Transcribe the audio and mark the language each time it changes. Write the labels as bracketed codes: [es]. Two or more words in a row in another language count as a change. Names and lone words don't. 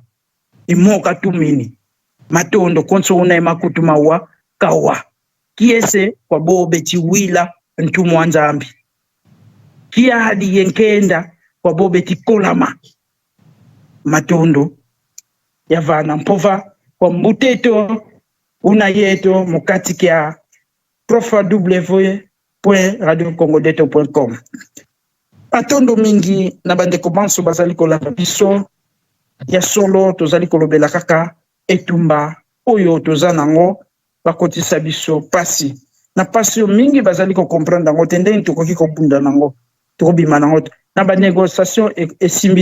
[kg] imoka tumini matondo konso una makutu mawa kawa kiese kwa bobe chiwila ntumu anzambi kia hadi yenkenda kwa bobe tikolama matondo ya vana mpova kwa mbuteto una yeto mukati kia www.radiocongodeto.com. [ln] Matondo mingi na bandeko banso bazaliko la biso ya solo tozali kolobela kaka etumba oyo toza nango bakotisa biso pasi na pasi mingi bazali ko comprendre nango te ndenge tokoki kobunda nango tokobima nango na banégociation esimbi